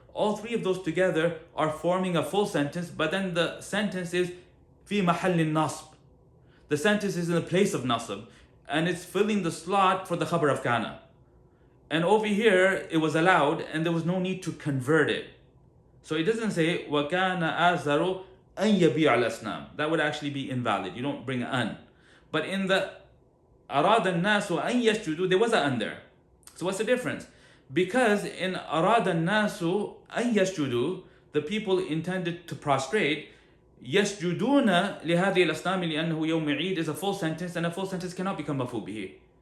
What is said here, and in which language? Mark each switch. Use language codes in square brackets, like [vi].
[en] All three of those together are forming a full sentence, but then the sentence is [ar] في محل النصب. [en] The sentence is in the place of nasb, and it's filling the slot for the khabar of kana. And over here, it was allowed, and there was no need to convert it. So it doesn't say [ar] وَكَانَ آزَرُ أَن يَبِيعَ الْأَصْنَامِ. [en] That would actually be invalid. You don't bring an. But in the [ar] أَرَادَ النَّاسُ أَن يَسْجُدُوا, [en] there was an there. So what's the difference? Because in [ar] أَرَادَ النَّاسُ أَن يَسْجُدُوا, [en] the people intended to prostrate. [ar] يَسْجُدُونَ لِهَذِهِ الْأَصْنَامِ لِأَنَّهُ يَوْمِ عِيدٍ [en] is a full sentence, and a full sentence cannot become maf'ul bihi.